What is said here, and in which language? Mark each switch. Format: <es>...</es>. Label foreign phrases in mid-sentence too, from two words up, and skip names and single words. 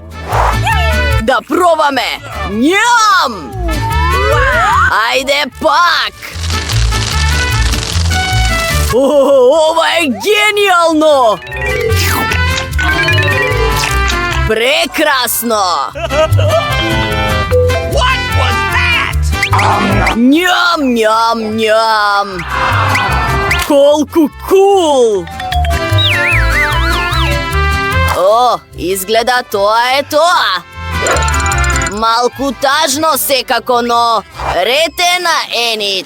<mk>Да пробаме. Нјам! Ајде пак. Ова е генијално. Прекрасно!</mk> <en>What was that?</en> <mk>Нјам, нјам, нјам! Колку кул! О, изгледа тоа е тоа! Малку тажно секако, но ред е на Енит.</mk>